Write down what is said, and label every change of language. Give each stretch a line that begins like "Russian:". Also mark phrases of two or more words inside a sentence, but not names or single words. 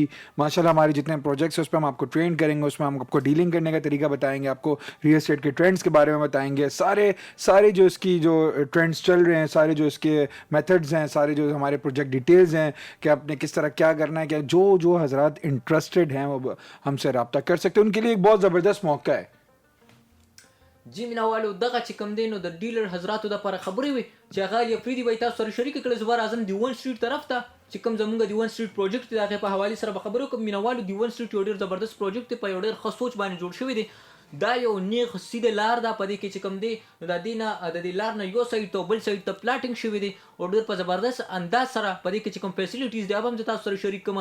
Urdu: ماشاءاللہ ہمارے جتنے پروجیکٹس ہیں اس پر ہم آپ کو ٹرین کریں گے، اس میں ہم آپ کو ڈیلنگ کرنے کا طریقہ بتائیں گے، آپ کو
English: real estate
Urdu: کے ٹرینڈز کے بارے میں بتائیں گے، سارے جو اس کی جو ٹرینڈز چل رہے ہیں، سارے جو اس کے میتھڈز ہیں، سارے جو ہمارے
English: project details
Urdu: ہیں کہ آپ نے کس طرح کیا کرنا ہے، کیا جو حضرات انٹرسٹڈ ہیں وہ ہم سے رابطہ کر سکتے ہیں. ان کے لیے ایک بہت زبردست موقع ہے
Pashto: जी। मिनावालो दغه چې کم دینو د ډیلر حضراتو د لپاره خبرې وي چې هغه یفریدي وای تاسو سره شریک کړي. زبر اعظم دیوان سټریټ طرف ته چې کوم زمونږ دیوان سټریټ پروجیکټ دی، هغه په حواله سره به خبرو کوم. مینوالو دیوان سټریټ یو ډیر زبردست پروجیکټ دی، په یو ډیر ښه سوچ باندې جوړ شوی دی. دا یو نیغ سیده لار ده، په دې کې چې کوم دی د دې لار نه یو سایډ ته بل سایډ ته پلاټینګ شوی دی او ډیر په زبردست انداز سره په دې کې چې کوم فیسیلیټیز دی هغه هم تاسو سره شریک کوم.